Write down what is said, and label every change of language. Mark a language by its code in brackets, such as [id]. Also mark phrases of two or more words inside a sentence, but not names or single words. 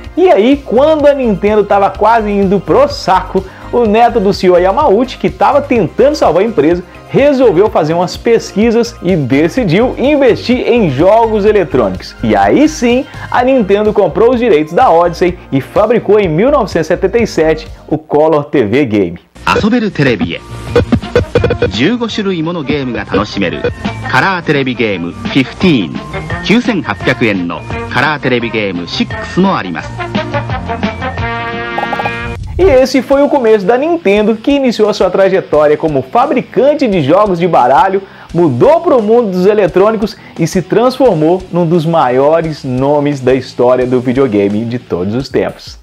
[pt] E aí, quando a Nintendo estava quase indo pro saco, o neto do CEO Yamauchi, que estava tentando salvar a empresa, resolveu fazer umas pesquisas e decidiu investir em jogos eletrônicos. E aí sim, a Nintendo comprou os direitos da Odyssey e fabricou em 1977 o Color TV Game. [ja] 遊べるテレビへ15種類ものゲームが楽しめるカラーテレビゲーム15 9800円のカラーテレビゲーム6もあります。 [pt] E esse foi o começo da Nintendo, que iniciou a sua trajetória como fabricante de jogos de baralho, mudou para o mundo dos eletrônicos e se transformou num dos maiores nomes da história do videogame de todos os tempos.